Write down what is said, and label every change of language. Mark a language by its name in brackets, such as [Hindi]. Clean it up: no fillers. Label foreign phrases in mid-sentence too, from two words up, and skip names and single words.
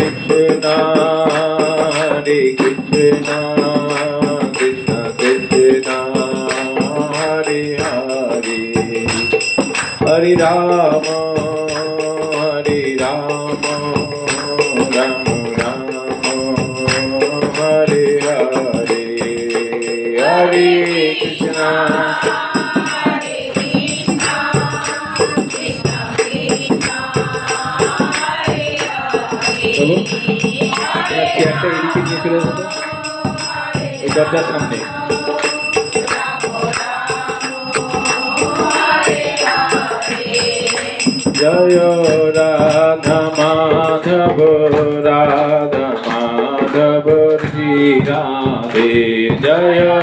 [Sanskrit] Hare Krishna, Krishna Krishna, Hare Hare, Hare Rama, Ram Ram, Hare Hare, Hare Krishna. [Bangla] চলো চেয়ারটা এদিকে নিয়ে চলে যেত এই দরজার সামনে। জয় রাধা মাধব, রাধা মাধব শ্রী রাধে, জয়